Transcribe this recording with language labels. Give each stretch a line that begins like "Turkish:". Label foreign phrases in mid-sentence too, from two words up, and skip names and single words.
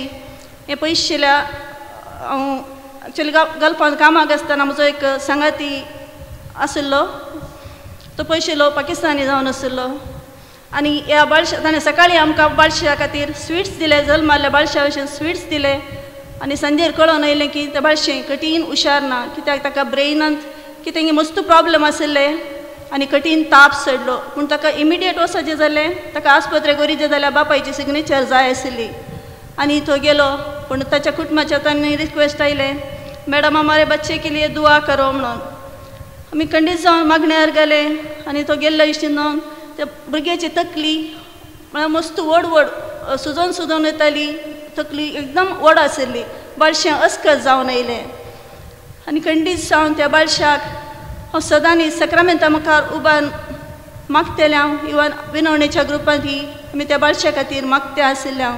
Konkani: हे पयशेल्या हांव एक्चुअली गल्फांत कामाक आसतना म्हजो एक सांगाती आशिल्लो तो पयशेलो पाकिस्तानी जावन आशिल्लो आनी ह्या बाळशा ताणें सकाळीं आमकां बाळशा खातीर स्विट्स दिले जल्माल्या बाळशा भशेन स्विट्स दिले आनी संजेर कळोन आयलें की तें बाळशें कठीण हुशार ना कित्याक ताका ब्रेनांत कितें मस्त प्रॉब्लम आशिल्ले आनी कठीण ताप चडलो पूण ताका इमिडिएट वचचें जालें. ताका आस्पत्रेक व्हरचें जाल्यार बापायची सिग्नेचर जाय आशिल्ली आनी तो गेलो पूण ताच्या कुटुंबाच्या तांणी रिक्वेस्ट आयलें मॅडम
Hindi: हमारे बच्चे के लिए दुआ करो
Konkani: म्हणून. आमी खंडीत जावन मागण्यार गेले आनी तो गेल्लो इश्टीन त्या भुरग्याची तकली म्हळ्यार मस्त व्हड व्हड सुजोन येताली. तकली एकदम व्हड आशिल्ली. बाळशें अस्कत जावन आयलें आनी खंडीत जावन त्या बाळशाक हांव सदांनी सक्रामेंता मुखार उबान मागतेलें हांव इवन विनवणेच्या ग्रुपांत ही आमी त्या बाळशा खातीर मागते आशिल्ले हांव.